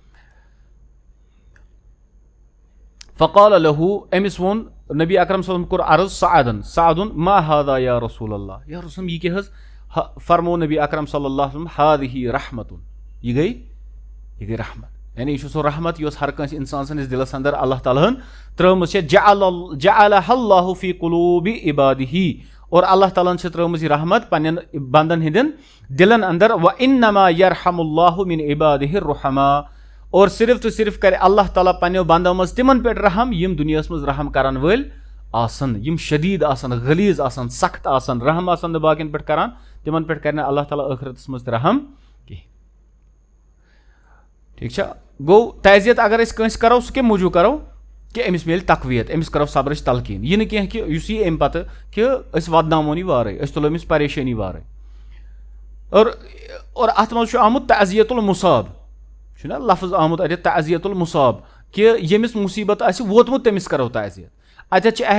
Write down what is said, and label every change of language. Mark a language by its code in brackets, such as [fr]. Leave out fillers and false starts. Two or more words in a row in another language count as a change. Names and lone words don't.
[ar] فقال لہو [ks] أمِس ووٚن نبی اکرم [ar] صلی اللہ [ks] کوٚر عرض سعدن [ar] ما ہادا یا رسول اللہ یا رسول [ks] یہِ کیٛاہ حظ فرمو نبی اکرم [ar] صلی اللہ علیہ وسلم ہادِہی [ks] رحمتُن یہِ گٔے رحمت یعنی یہِ چھُ سُہ رحمت یۄس ہر کٲنٛسہِ اِنسان سٕنٛدِس دِلس انٛدر اللہ تعالیٰ ہن ترٲومٕژ چھےٚ جعلہا [ar] اللہ فی قلوٗبِ عبادِہی [ks] اور اللہ تعالیٰ ہن چھِ ترٲومٕژ یہِ رحمت پننٮ۪ن بنٛدن ہٕنٛدٮ۪ن دِلن انٛدر [ar] وانما یرحم اللہ من عبادِہ الرحماء [ks] اور صرف تہٕ صرف کرِ اللہ تعالیٰ پننٮ۪و بنٛدو منٛز تِمن پٮ۪ٹھ رحم یِم دُنیاہس منٛز رحم کرن وٲلۍ آسن یِم شدیٖد آسن غلیظ آسن سخت آسن رحم آسن نہٕ باقین پٮ۪ٹھ کران تِمن پٮ۪ٹھ کرِ نہٕ اللہ تعالیٰ ٲخرتس منٛز تہِ رحم کینٛہہ ٹھیٖک چھا گوٚو تعزیت اگر أسۍ کٲنٛسہِ کرو سُہ کمہِ موٗجوٗب کرو کہِ أمِس میلہِ تقویت أمِس کرو صبرٕچ تلقیٖن یہِ نہٕ کینٛہہ کہِ یُس یی امہِ پتہٕ کہِ أسۍ ودناوون یہِ وارے أسۍ تُلو أمِس پریشٲنی وارے اور اتھ منٛز چھُ آمُت [ar] تعزیت المصاب [ks] چھُنہ لفظ آمُت اتٮ۪تھ [ar] تعزیت المصاب [ks] کہِ ییٚمِس مُصیبت آسہِ ووتمُت تٔمِس کرو تعزیت اتٮ۪تھ چھِ